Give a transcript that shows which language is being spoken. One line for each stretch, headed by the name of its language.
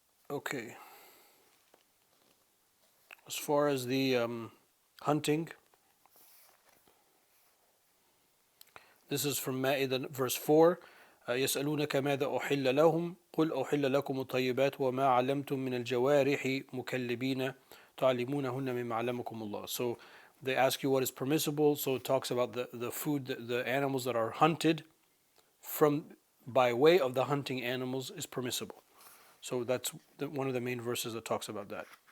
English: Okay. As far as the hunting, this is from Ma'idah verse 4.
Arabic: يسألونك ماذا أحل لهم قل أحل لكم الطيبات وما علمتم من الجوارح مكلبين تعلمونهن مما علمكم الله.
English: So they ask you what is permissible. So it talks about the food, the animals that are hunted by way of the hunting animals is permissible. So that's one of the main verses that talks about that.